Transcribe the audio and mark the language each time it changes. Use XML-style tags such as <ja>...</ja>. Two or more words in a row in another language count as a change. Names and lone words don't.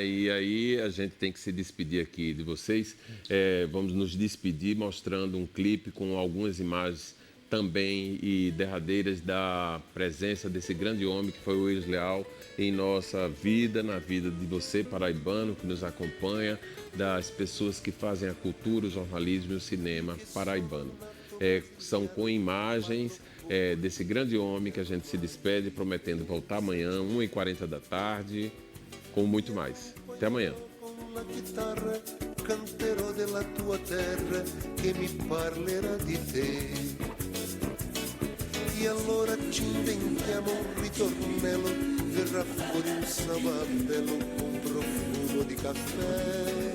<pt>E aí a gente tem que se despedir aqui de vocês. Vamos nos despedir mostrando um clipe com algumas imagens também e derradeiras da presença desse grande homem que foi o Willis Leal em nossa vida, na vida de você, paraibano, que nos acompanha, das pessoas que fazem a cultura, o jornalismo e o cinema paraibano. São com imagens desse grande homem que a gente se despede, prometendo voltar amanhã, 1h40 da tarde, com muito mais. Até amanhã.</pt> <it>E allora ci inventiamo un ritornello, verrà fuori un samba bello con profumo di caffè.</it>